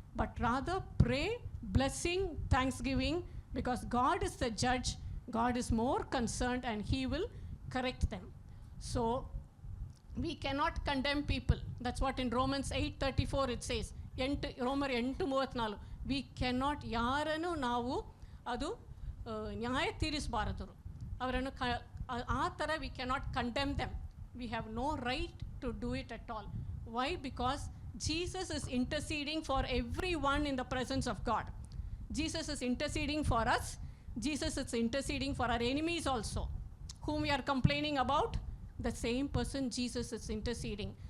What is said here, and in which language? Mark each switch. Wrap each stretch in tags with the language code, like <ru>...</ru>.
<en>But rather pray, blessing, thanksgiving, because God is the judge. God is more concerned and he will correct them. So we cannot condemn people. That's what in Romans 8:34 it says.</en> <kn>ರೋಮರ್ 8:34.</kn> <en>We cannot,</en> <kn>ಯಾರನ್ನು ನಾವು ಅದು ನ್ಯಾಯ ತೀರಿಸಬಾರದು ಅವರನ್ನು. ಆ ಥರ</kn> <en>we cannot condemn them. We have no right to do it at all. Why? Because Jesus is interceding for everyone in the presence of God. Jesus is interceding for us. Jesus is interceding for our enemies also. Whom we are complaining about, the same person Jesus is interceding.</en>